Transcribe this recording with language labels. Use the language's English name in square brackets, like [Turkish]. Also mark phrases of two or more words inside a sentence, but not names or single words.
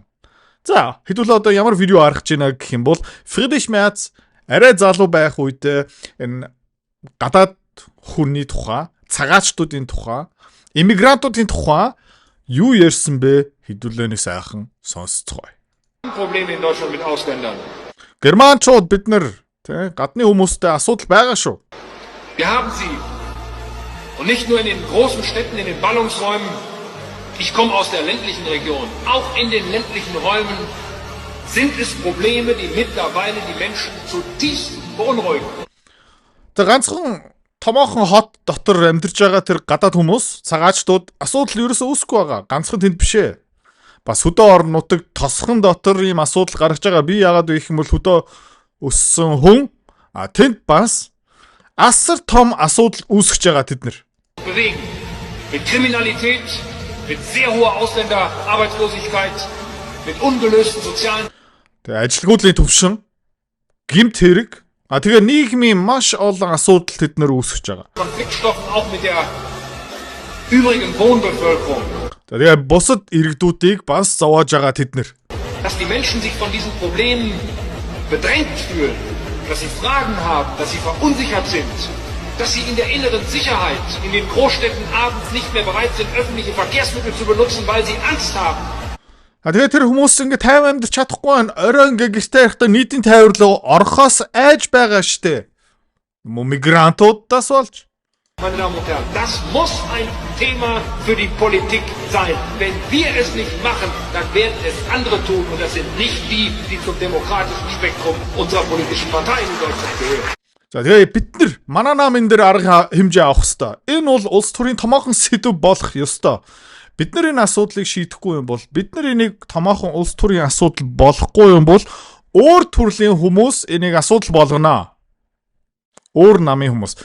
[Mongolian] За хэдүүлээ одоо ямар видео харах гэж байна гэх юм бол Friedrich Merz арай залуу байх үед энэ гадаад хүний тухай, цагаачдуудын тухай, иммигрантуудын тухай юу ярьсан бэ? Хэдүүлээний сайхан сонсцгоё. [German] Проблем in Deutschland mit Ausländern. [Mongolian] Германчууд бид нар гадны хүмүүстэй асуудал байгаа шүү. [German] Wir haben sie. Und nicht nur in den großen Städten, in den Ballungsräumen. Ich komme aus der ländlichen Region. Auch in den ländlichen Räumen sind es Probleme, die mittlerweile die Menschen zutiefst beunruhigen. [Mongolian] Тэр ганцхан томоохон хот дотор амьдарч байгаа тэр гадаад хүмүүс, цагаачдууд асуудал ерөөсөө үүсэхгүй байгаа. Ганцхан тэнд биш ээ. Бас хөдөө орон нутаг тосхон дотор ийм асуудал гарч байгаа. Би яагаад вэ гэх юм бол хөдөө өссөн хүн тэнд бас асар том асуудал үүсгэж байгаа тэд нар. [German] Bewegen. Mit Kriminalität, mit sehr hoher Ausländerarbeitslosigkeit, mit ungelösten sozialen [Mongolian] Тэгээ ажилгүйдлийн төвшин, гэмт хэрэг тэгээ нийгмийн маш олон асуудал тэд нар үүсгэж байгаа. [German] Konfliktstoffen auch mit der übrigen Wohnbevölkerung. [Mongolian] Тэгээ бусад иргэдүүдийг бас зовоож байгаа тэд нар. [German] Dass die Menschen sich von diesen Problemen bedrängt fühlen, dass sie Fragen haben, dass sie verunsichert sind, dass sie in der inneren Sicherheit in den Großstädten abends nicht mehr bereit sind, öffentliche Verkehrsmittel zu benutzen, weil sie Angst haben. [Mongolian] Тэгээ тэр хүмүүс ингэ тайван амьдарч чадахгүй орой ингэ гэртээ байхдаа нийтийн тайварлуу орхоос айж байгаа штэ. Мигрантуудаас болж. [German] Meine Damen und Herren, das muss ein Thema für die Politik sein. Wenn wir es nicht machen, dann werden es andere tun und das sind nicht die, die zum demokratischen Spektrum unserer politischen Parteien in Deutschland gehören. [Mongolian] За тэгээ бид нар манай намын дээр арга хэмжээ авах ёстой. Энэ бол улс төрийн томоохон сэдв болох ёстой. Бид нар энэ асуудлыг шийдэхгүй юм бол бид нар энийг томоохон улс төрийн асуудал болохгүй юм бол өөр төрлийн хүмүүс энийг асуудал болгоно. Өөр намын хүмүүс.